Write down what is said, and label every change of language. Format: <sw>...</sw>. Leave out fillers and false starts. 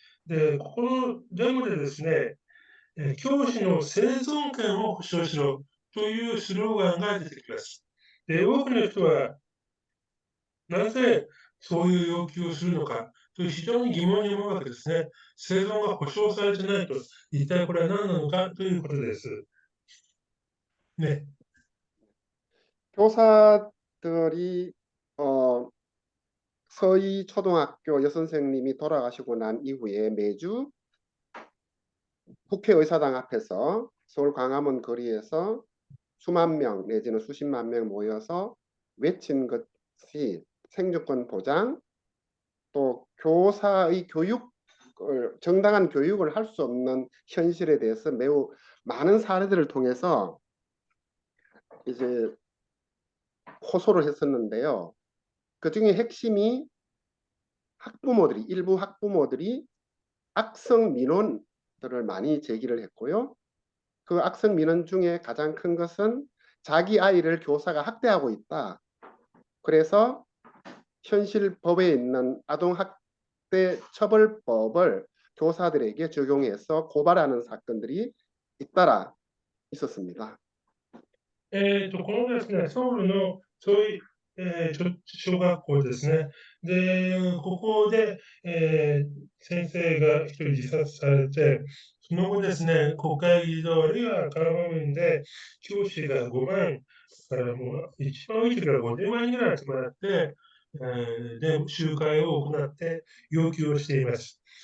<ja>で、ここのデモでですね、教師の生存権を保障しろというスローガンが出てきます。で、多くの人はなぜそういう要求をするのかという非常に疑問に思うわけですね。生存が保障されてないと、一体これは何なのかということです。ね。</ja> <ko>교사들이 어, 서희 초등학교 여선생님이 돌아가시고 난 이후에 매주 국회의사당 앞에서 서울 광화문 거리에서 수만 명 내지는 수십만 명 모여서 외친 것이 생존권 보장, 또 교사의 정당한 교육을 할 수 없는 현실에 대해서 매우 많은 사례들을 통해서 이제 호소를 했었는데요. 그 중에 핵심이 일부 학부모들이 악성 민원들을 많이 제기를 했고요. 그 악성 민원 중에 가장 큰 것은 자기 아이를 교사가 학대하고 있다. 그래서 현실 법에 있는 아동학대 처벌법을 교사들에게 적용해서 고발하는 사건들이 잇따라 있었습니다.</ko> <ja>このですね、ソウルのそういう、小学校ですね。で、ここで、先生が一人自殺されて、その後ですね、国会議事堂あるいはカラファ面で、教師が5万からもう一番多い時は50万人ぐらい集まって、で、集会を行って要求をしています。</ja>